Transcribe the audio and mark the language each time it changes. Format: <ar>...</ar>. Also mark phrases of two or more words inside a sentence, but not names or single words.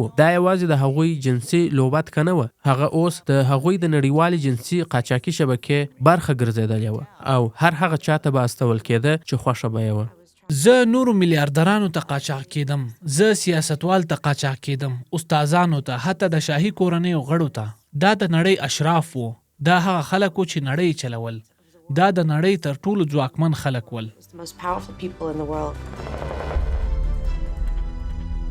<ps>دا یوازې د هغوی جنسي لوبت که نه وه، هغه اوس د هغوی د نړیوالې جنسي قاچاقي شبکې برخه ګرځېدلې وه او هر هغه چاته به استول کېده چې خوښه به یې وه. زه نورو میلیاردرانو ته قاچاق کېدم، زه سیاستوال ته قاچاق کېدم، استادانو ته، حتی د شاهي کورنیو غړو ته. دا د نړۍ اشراف وو، دا هغه خلک وو چې نړۍ چلول، دا د نړۍ تر ټولو ځواکمن خلک ول.</ps> <en>The most powerful people in the world.</en>